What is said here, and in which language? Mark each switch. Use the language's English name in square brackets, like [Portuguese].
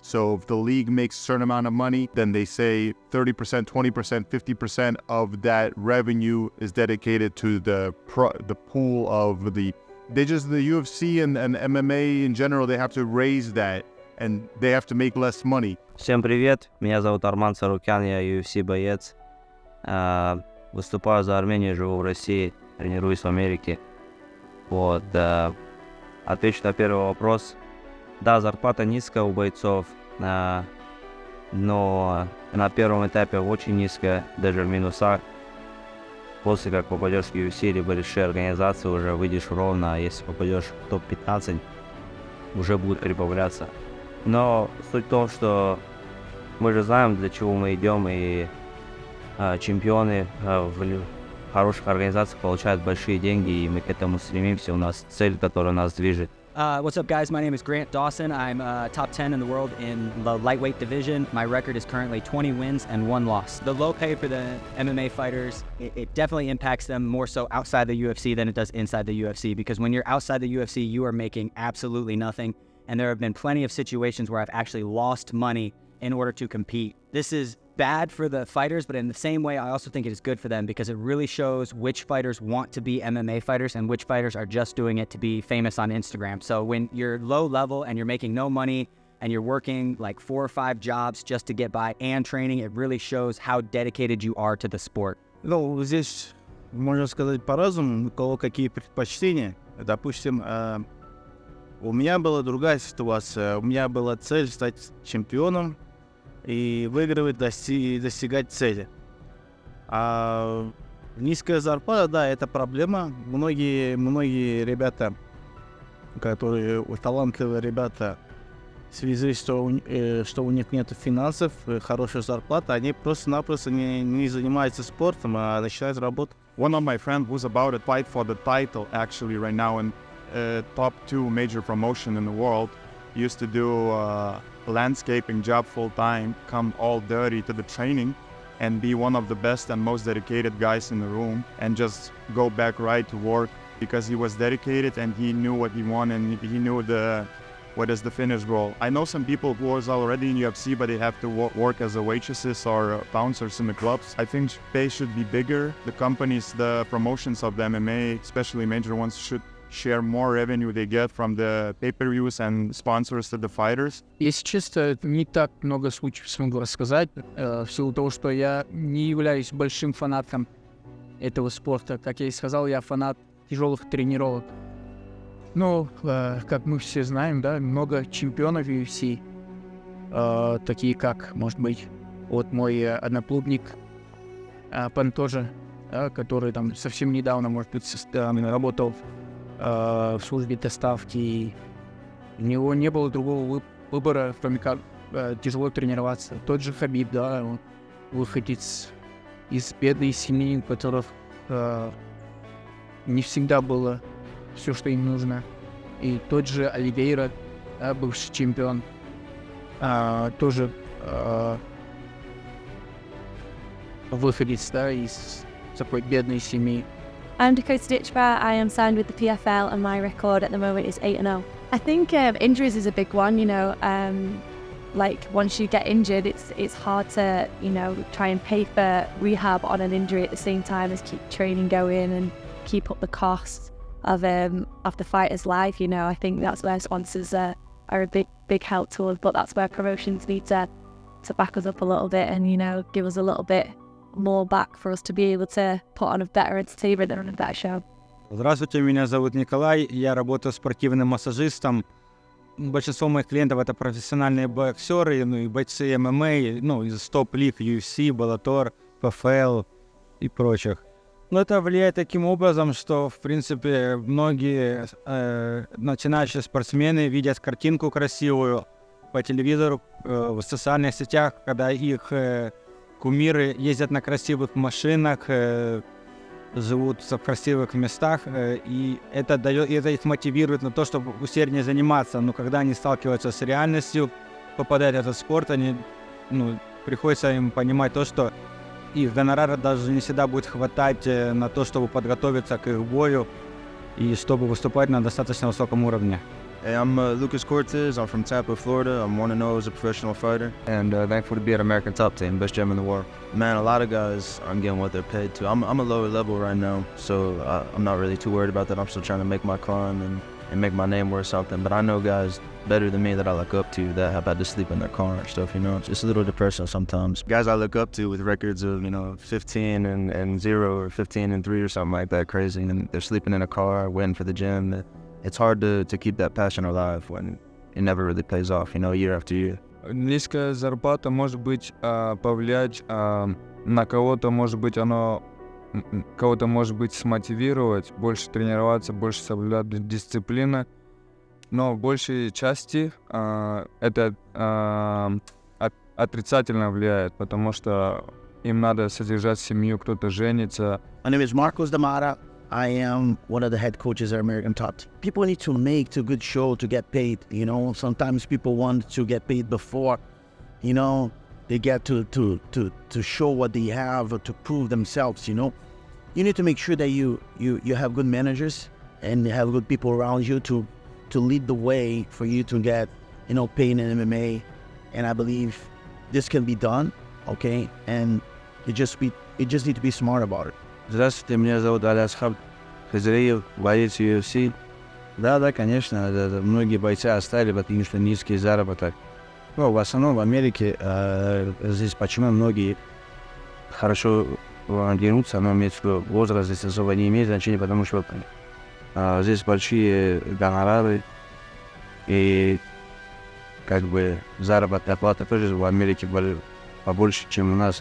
[English] So if the league makes a certain amount of money, then they say 30%, 20%, 50% of that revenue is dedicated to the pool of the UFC and MMA in general, they have to raise that, and they have to make less money. [Russian] Всем привет, меня зовут Арман Сарукян, я UFC боец. Выступаю за Армению, живу в России, тренируюсь в Америке. Вот, отвечу на первый вопрос. Да, зарплата низкая у бойцов, но на первом этапе очень низкая, даже в минусах. После как попадешь в UFC либо большие организации, уже выйдешь ровно, а если попадешь в топ-15, уже будет прибавляться. Но суть в том, что мы же знаем, для чего мы идем, и чемпионы в хороших организациях получают большие деньги, и мы к этому стремимся. У нас цель, которая нас движет. [English] What's up, guys? My name is Grant Dawson. I'm top 10 in the world in the lightweight division. My record is currently 20 wins and 1 loss. The low pay for the MMA fighters, it definitely impacts them more so outside the UFC than it does inside the UFC, because when you're outside the UFC, you are making absolutely nothing. And there have been plenty of situations where I've actually lost money in order to compete. This is bad for the fighters, but in the same way, I also think it is good for them, because it really shows which fighters want to be MMA fighters and which fighters are just doing it to be famous on Instagram. So when you're low level and you're making no money and you're working like 4 or 5 jobs just to get by and training, it really shows how dedicated you are to the sport. [Russian] Ну, здесь можно сказать по-разному, у кого какие предпочтения. Допустим, у меня была другая ситуация. У меня была цель стать чемпионом и выигрывать, достигать цели. А низкая зарплата, да, это проблема. Многие ребята, которые талантливые ребята, в связи с том, что у них нет финансов, хорошей зарплаты, они просто-напросто не занимаются спортом, а начинают работать. [English] One of my friends was about to fight for the title actually right now in top 2 major promotion in the world. He used to do landscaping job full-time, come all dirty to the training, and be one of the best and most dedicated guys in the room, and just go back right to work, because he was dedicated and he knew what he wanted, and he knew what is the finish goal. I know some people who was already in UFC, but they have to work as a waitresses or bouncers in the clubs. I think pay should be bigger. The companies, the promotions of the MMA, especially major ones, should share more revenue they get from the pay-per-views and sponsors to the fighters. [Russian] Если честно, не так много случаев смогу рассказать, в силу того, что я не являюсь большим фанатом этого спорта. Как я и сказал, я фанат тяжелых тренировок. Но, как мы все знаем, да, много чемпионов UFC. такие как, может быть, вот мой одноклубник Пантожа, который там совсем недавно, может быть, работал в службе доставки. У него не было другого выбора, кроме как тяжело тренироваться. Тот же Хабиб, да, он выходец из бедной семьи, у которых не всегда было все, что им нужно. И тот же Оливейра, бывший чемпион, тоже выходец, да, из такой бедной семьи. [English] I'm Dakota Ditchbar. I am signed with the PFL and my record at the moment is 8-0. I think injuries is a big one, you know. Like once you get injured, it's hard to, you know, try and pay for rehab on an injury at the same time as keep training going and keep up the costs of the fighter's life, you know. I think that's where sponsors are a big help to us, but that's where promotions need to back us up a little bit and, you know, give us a little bit more back for us to be able to put on a better entertainment and a better show. [Russian] Здравствуйте, меня зовут Николай, я работаю спортивным массажистом. Большинство моих клиентов это профессиональные боксеры, ну и бойцы MMA, ну из топ-лиг UFC, Bellator, PFL и прочих. Но это влияет таким образом, что, в принципе, многие начинающие спортсмены видят картинку красивую по телевизору, в социальных сетях, когда их кумиры ездят на красивых машинах, живут в красивых местах, и это их мотивирует на то, чтобы усерднее заниматься. Но когда они сталкиваются с реальностью, попадают в этот спорт, они, приходится им понимать то, что их гонорара даже не всегда будет хватать на то, чтобы подготовиться к их бою и чтобы выступать на достаточно высоком уровне. [English] Hey, I'm Lucas Cortez. I'm from Tampa, Florida. I'm 1-0 as a professional fighter. And thankful to be at American Top Team, best gym in the world. Man, a lot of guys aren't getting what they're paid to. I'm a lower level right now, so I'm not really too worried about that. I'm still trying to make my climb and make my name worth something. But I know guys better than me that I look up to that have had to sleep in their car and stuff, you know. It's a little depressing sometimes. Guys I look up to with records of, 15 and 0 or 15 and 3 or something like that, crazy. And they're sleeping in a car, waiting for the gym. It's hard to keep that passion alive when it never really pays off, year after year. [Russian] Низкая зарплата может быть повлиять на кого-то, кого-то может быть смотивировать, больше тренироваться, больше соблюдать дисциплину, но в большей части это отрицательно влияет, потому что им надо содержать семью, кто-то женится. [English] My name is Marcos Damara. I am one of the head coaches at American Top Team. People need to make a good show to get paid, Sometimes people want to get paid before, they get to show what they have or to prove themselves, You need to make sure that you have good managers and you have good people around you to lead the way for you to get, paid in MMA. And I believe this can be done, okay? And you just need to be smart about it. [Russian] Здравствуйте, меня зовут Алясхаб Хазреев, боец UFC. Да, конечно, многие бойцы оставили, потому что низкий заработок. В основном в Америке здесь почему многие хорошо дерутся, но возраст здесь особо не имеет значения, потому что здесь большие гонорары и заработная плата тоже в Америке побольше, чем у нас.